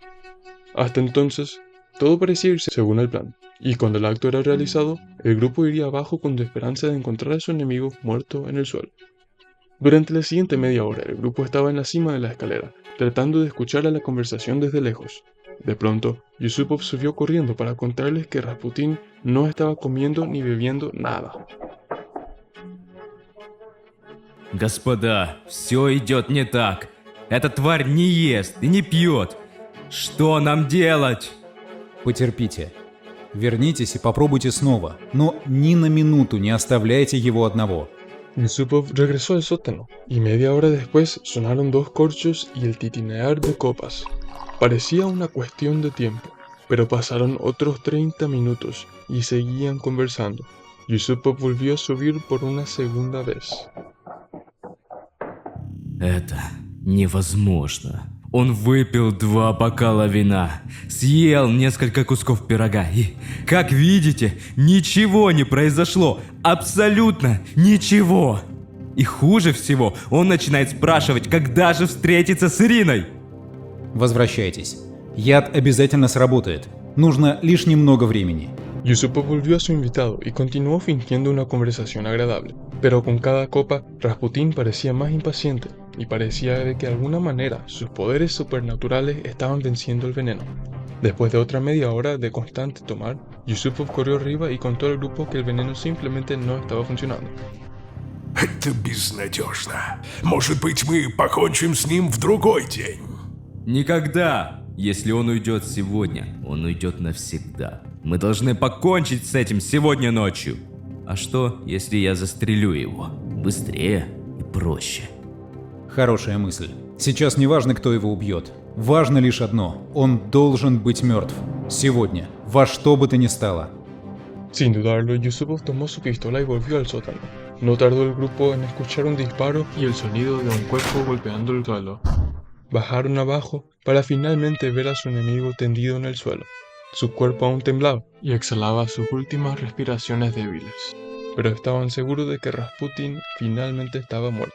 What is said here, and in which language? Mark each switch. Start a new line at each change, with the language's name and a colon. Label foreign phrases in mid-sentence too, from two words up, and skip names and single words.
Spanish: Hasta entonces, todo parecía irse según el plan, y cuando el acto era realizado, el grupo iría abajo con la esperanza de encontrar a su enemigo muerto en el suelo. Durante la siguiente media hora, el grupo estaba en la cima de la escalera, tratando de escuchar a la conversación desde lejos. De pronto, Yusupov subió corriendo para contarles que Rasputin no estaba comiendo ni bebiendo nada.
Russian: Господа, все идет не так. Эта тварь не ест и не пьет. Что нам делать? Потерпите. Вернитесь и попробуйте снова, но ни на минуту не оставляйте его одного.
Spanish: Yusupov regresó al sótano, y media hora después sonaron 2 corchos y el titinear de copas. Parecía una cuestión de tiempo, pero pasaron otros 30 minutos y seguían conversando. Yusupov volvió a subir por una segunda vez.
Russian: Это невозможно. Он выпил 2 бокала вина, съел несколько кусков пирога и, как видите, ничего не произошло. Абсолютно ничего. И хуже всего, он начинает спрашивать, когда же встретиться с Ириной. Возвращайтесь. Яд обязательно сработает. Нужно лишь немного времени.
Spanish: Yusupov volvió a su invitado y continuó fingiendo una conversación agradable, pero con cada copa Rasputín parecía más impaciente y parecía de que de alguna manera sus poderes supernaturales estaban venciendo el veneno. Después de otra media hora de constante tomar, Yusupov corrió arriba y contó al grupo que el veneno simplemente no estaba funcionando.
Russian: Это безнадежно. Может быть, мы покончим с ним в другой день. Никогда. Если он уйдет сегодня, он уйдет навсегда. Мы должны покончить с этим сегодня ночью. А что, если я застрелю его? Быстрее и проще. Хорошая мысль. Сейчас не важно, кто его убьет. Важно лишь одно. Он должен быть мертв. Сегодня. Во что бы то ни стало.
Spanish: Sin dudarlo, Yusupov tomó su pistola y volvió al sótano. No tardó el grupo en escuchar un disparo y el sonido de un cuerpo golpeando el suelo. Bajaron abajo para finalmente ver a su enemigo tendido en el suelo. Su cuerpo aún temblaba y exhalaba sus últimas respiraciones débiles, pero estaban seguros de que Rasputin finalmente estaba muerto.